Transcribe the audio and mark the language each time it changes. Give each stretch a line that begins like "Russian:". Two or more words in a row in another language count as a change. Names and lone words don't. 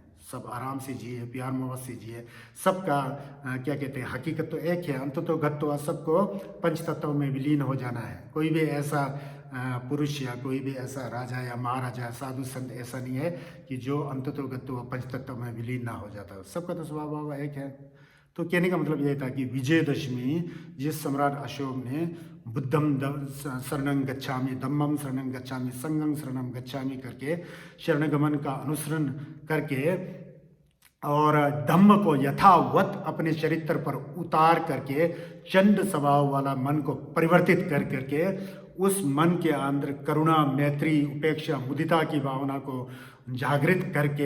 Hindi: सब आराम से जिए, प्यार मोहब्बत से जिए। सबका क्या कहते हैं हकीकत तो एक है, अंततोगत्वा सबको पंच तत्व में विलीन हो जाना है। कोई भी ऐसा पुरुष या कोई भी ऐसा राजा या महाराजा साधु संत ऐसा नहीं है कि जो अंततोगत्वा पंच तत्व में विलीन ना हो जाता, सबका तो स्वभाव एक है। तो कहने का मतलब यह था कि विजयदशमी जिस सम्राट अशोक ने
Pali: बुद्धम शरणं गच्छामि, धम्मम शरणं गच्छामि, संघं शरणं गच्छामि
Hindi: करके शरणगमन का अनुसरण करके और धम्म को यथावत अपने चरित्र पर उतार करके चंड स्वभाव वाला मन को परिवर्तित कर करके उस मन के अंदर करुणा, मैत्री, उपेक्षा, मुदिता की भावना को जागृत करके